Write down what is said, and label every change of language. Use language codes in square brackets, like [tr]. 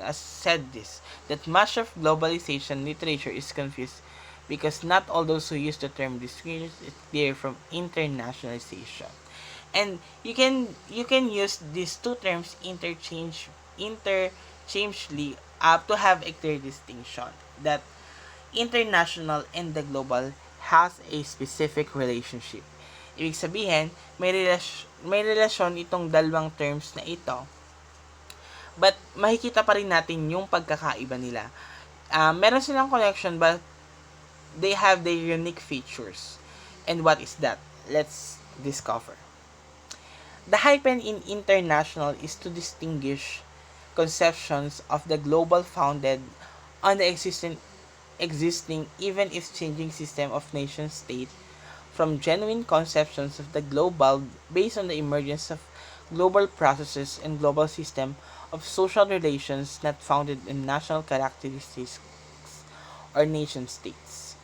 [en] As said this, that much of globalization literature is confused because not all those who use the term distinguish it clear from internationalization. And you can use these two terms interchangeably to have a clear distinction that international and the global has a specific relationship. [tl] Ibig sabihin, may relasyon itong dalawang terms na ito. But makikita pa rin natin yung pagkakaiba nila. Meron silang [en] connection but they have their unique features. And what is that? Let's discover. The hyphen in international is to distinguish conceptions of the global founded on the existing even if changing system of nation state from genuine conceptions of the global based on the emergence of global processes and global system of social relations not founded in national characteristics or nation states.